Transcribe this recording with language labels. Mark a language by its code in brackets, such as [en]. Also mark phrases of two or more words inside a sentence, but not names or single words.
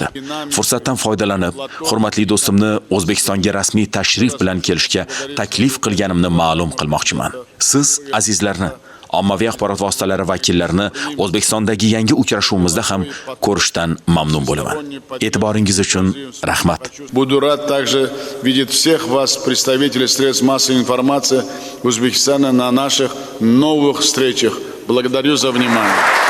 [uz] Fursatdan foydalanib, hurmatli do'stimni O'zbekistonga rasmiy tashrif bilan kelishga taklif qilganimni ma'lum qilmoqchiman. Siz azizlarni, ommaviy axborot vositalari vakillarini O'zbekistondagi yangi uchrashuvimizda ham ko'rishdan mamnun bo'laman. E'tiboringiz uchun rahmat. [ru] Буду рад также видеть всех вас, представителей средств массовой информации Узбекистана, на наших новых встречах. Благодарю за внимание.